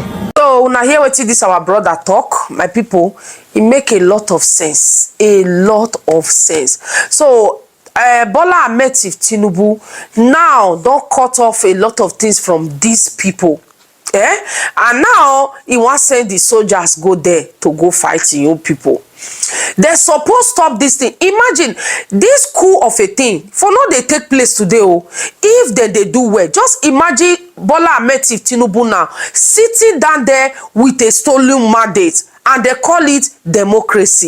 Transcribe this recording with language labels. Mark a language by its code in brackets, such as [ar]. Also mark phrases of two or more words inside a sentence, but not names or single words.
[pcm] So now hear what this our brother talk, my people. It make a lot of sense. A lot of sense. So Bola Ahmed Tinubu now don't cut off a lot of things from these people. And now he wan send the soldiers go there to go fight im own people. They suppose stop this thing. Imagine this coup of a thing for no dey take place today. If they do well, just imagine Bola Ahmed Tinubu now sitting down there with a stolen mandate and they call it democracy.